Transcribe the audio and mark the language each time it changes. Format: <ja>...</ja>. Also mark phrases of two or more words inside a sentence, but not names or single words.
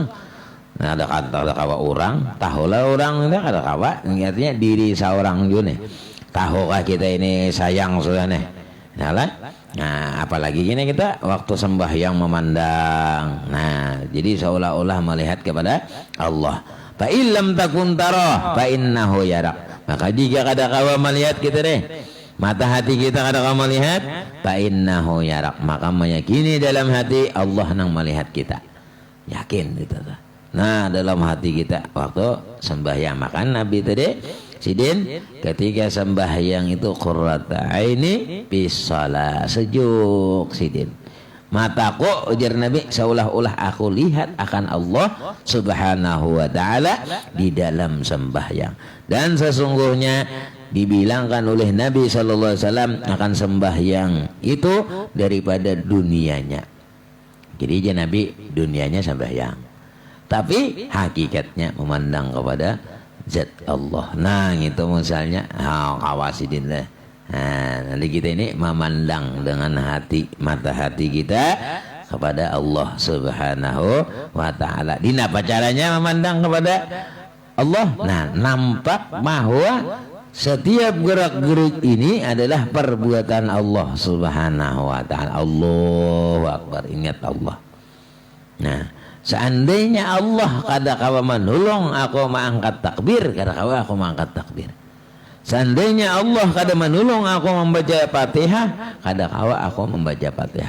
<bjn>Nah, ada kawa orang, tahulah orang itu ada kawa, artinya diri seorang juga nih. Tahukah kita ini sayang sudah nih. Yalah. Nah apalagi gini kita waktu sembahyang memandang. Nah jadi seolah-olah melihat kepada Allah.</bjn> <ar>فإن لم تكن ترى فإنه يراك.</ar> <bjn>Maka jika kada kawa melihat kita deh, mata hati kita kada kawa melihat,</bjn> <ar>فإنه يراك,</ar> <bjn>maka meyakini dalam hati Allah nang melihat kita. Yakin gitu. Nah dalam hati kita waktu sembahyang, maka Nabi tadi Sidin ketika sembahyang itu</bjn> <ar>قرة عيني</ar> <bjn>bisalah, sejuk Sidin mataku ujar Nabi seolah-olah aku lihat akan Allah</bjn> <ar>سبحانه وتعالى</ar> <bjn>di dalam sembahyang. Dan sesungguhnya dibilangkan oleh Nabi</bjn> <ar>صلى الله عليه وسلم</ar> <bjn>akan sembahyang itu daripada dunianya. Jadi aja Nabi dunianya sembahyang, tapi hakikatnya memandang kepada zat Allah. Nah itu misalnya kawasidin lah. Nah, nanti kita ini memandang dengan hati, mata hati kita kepada Allah</bjn> <ar>سبحانه وتعالى.</ar> <bjn>Di apa caranya memandang kepada Allah? Nah, nampak bahwa setiap gerak-gerik ini adalah perbuatan Allah</bjn> <ar>سبحانه وتعالى. الله أكبر,</ar> <bjn>ingat Allah. Nah, seandainya Allah kada kawa menolong aku mengangkat takbir, kada kawa aku mengangkat takbir. Seandainya Allah kada menolong aku membaca Fatihah, kada kawa aku membaca Fatihah.</bjn>